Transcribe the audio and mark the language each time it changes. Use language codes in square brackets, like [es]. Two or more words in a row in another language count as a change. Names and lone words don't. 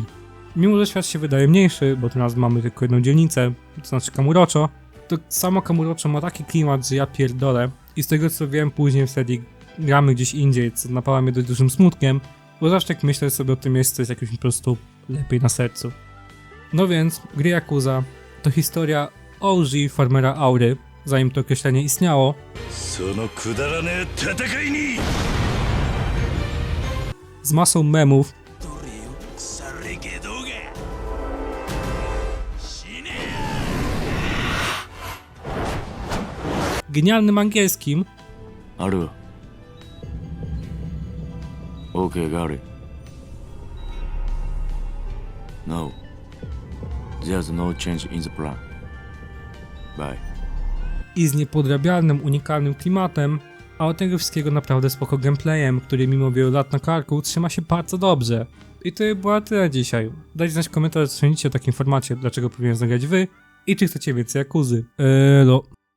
[pl] Mimo, że świat się wydaje mniejszy, bo teraz mamy tylko jedną dzielnicę, to znaczy Kamurocho, to samo Kamurocho ma taki klimat, że ja pierdolę. I z tego co wiem, później wtedy gramy gdzieś indziej, co napawa mnie dość dużym smutkiem, bo zawsze jak myślę sobie o tym miejscu, jest jakoś mi po prostu lepiej na sercu. No więc, gry Yakuza to historia OG farmera Aury, zanim to określenie istniało, [ja] そのくだらねえ戦いに [pl] z masą memów, どれよ腐れけどが死ね genialnym angielskim, [ja] あるわ OK がある [en] No There's no change in the plan Bye [pl] i z niepodrabialnym, unikalnym klimatem, a od tego wszystkiego naprawdę spoko gameplayem, który mimo wielu lat na karku trzyma się bardzo dobrze. I to była tyle dzisiaj. Dajcie znać w komentarzu, co sądzicie o takim formacie, dlaczego powinien zagrać wy i czy chcecie więcej Yakuzy.